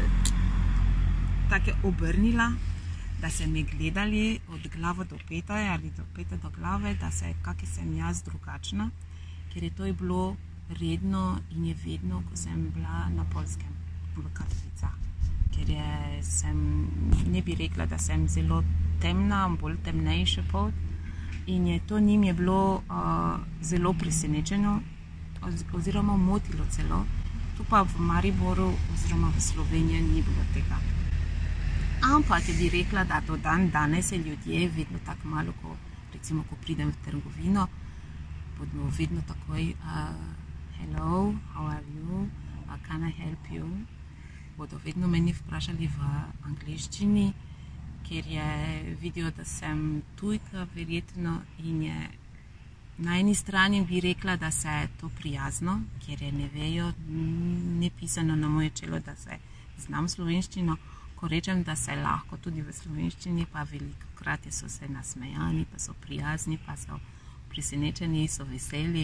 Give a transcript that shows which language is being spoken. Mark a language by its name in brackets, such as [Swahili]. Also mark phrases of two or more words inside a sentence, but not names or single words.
[Slovenian] tako obrnila, da se me gledali od glave do pete ali do pete do glave, da se kaki sem jaz drugačna, ker je to bilo redno in je vedno, ko sem bila na Poljskem, v Katovicah, ker ne bi rekla, da sem zelo temna, bolj temnejša pot, in to njim je bilo zelo presenečeno oziroma motilo celo. Tu pa v Mariboru oziroma v Sloveniji ni bilo tega. Ampak bi rekla, da do danes je ljudje vedno tako malo, recimo, ko pridem v trgovino, bodo vedno takoj [English] hello, how are you, can I help you? [Slovenian] Bodo vedno meni vprašali v angleščini, ker vidijo, da sem tujka verjetno, in je na eni strani bi rekla, da se je to prijazno, ker ne vejo, ni pisano na moje čelo, da se znam slovenščino, ko rečem, da se lahko tudi v slovenščini, pa velikokrat so se nasmejani, pa so prijazni, pa so presenečeni, so veseli.